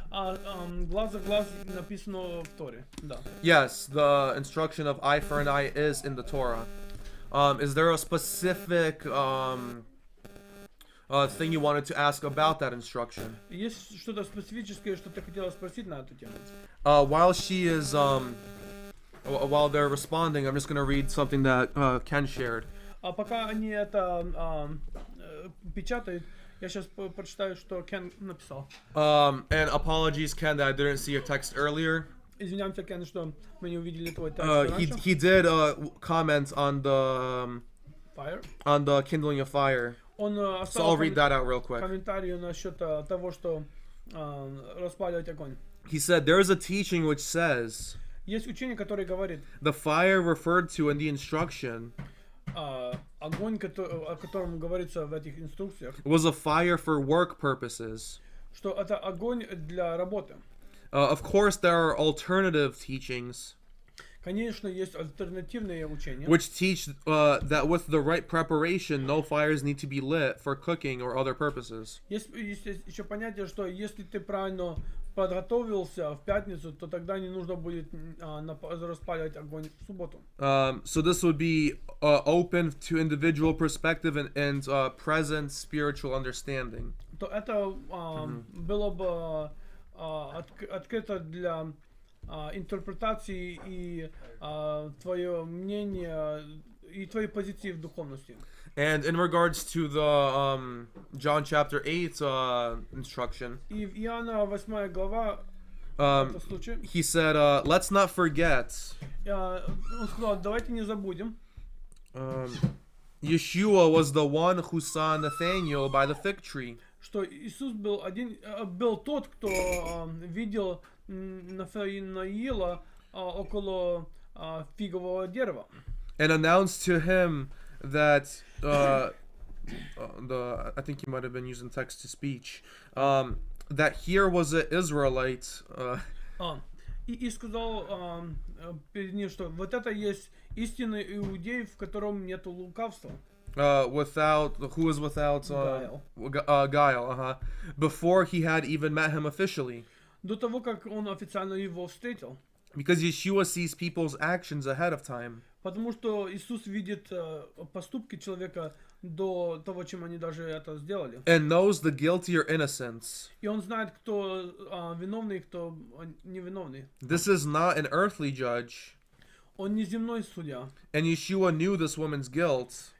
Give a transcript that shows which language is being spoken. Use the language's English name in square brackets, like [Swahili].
[Russian] Глаз за глаз написано в Торе, да. [English] Yes, the instruction of eye for an eye is in the Torah. Is there a specific thing you wanted to ask about that instruction? [Russian] Есть что-то специфическое, что ты хотела спросить на эту тему? [English] While they're responding, I'm just going to read something that Ken shared. [Russian] А пока они это печатают, я сейчас прочитаю, что Кен написал. [English] And apologies, Ken, that I didn't see your text earlier. [Russian] Извиняемся, Кен, что мы не увидели твой текст раньше. [English] He did comment on the kindling of fire. [Russian] Он [English] So I'll read that out real quick. [Russian] комментарий насчет того, что распаливать огонь. [English] He said, there is a teaching which says, [Russian] Есть учение, которое говорит, [English] the fire referred to in the instruction [Russian] огонь, о котором говорится в этих инструкциях, [English] was a fire for work purposes. [Russian] что это огонь для работы. [English] Of course, there are alternative teachings [Russian] Конечно, есть альтернативные учения, [English] which teach that with the right preparation, no fires need to be lit for cooking or other purposes. [Russian] Есть еще понятие, что если ты правильно подготовился в пятницу, то тогда не нужно будет распаливать огонь в субботу. [English] So this would be open to individual perspective and present spiritual understanding. [Russian] То это было бы открыто для интерпретации и твое мнение и твои позиции в духовности. [English] And in regards to the John chapter 8 instruction, [Russian] И в Иоанна 8 глава, это случай, [English] he said, let's not forget, [Russian] он сказал, давайте не забудем, [English] Yeshua was the one who saw Nathanael by the fig tree. [Russian] что Иисус был тот, кто видел Нафанаила около фигового дерева. [English] And announced to him that I think he might have been using text to speech, that here was an Israelite. [Russian] И сказал перед ним, что вот это есть истинный иудей, в котором нет лукавства. [English] Who was without guile, before he had even met him officially. [Russian] До того, как он официально его встретил. [English] Because Yeshua sees people's actions ahead of time. [Russian] Потому что Иисус видит поступки человека до того, чем они даже это сделали. [English] And knows the guilty or innocent. [Russian] И он знает, кто виновный, кто невиновный. [English] This is not an earthly judge. [Russian] Он не земной судья. [English] And Yeshua knew this woman's guilt.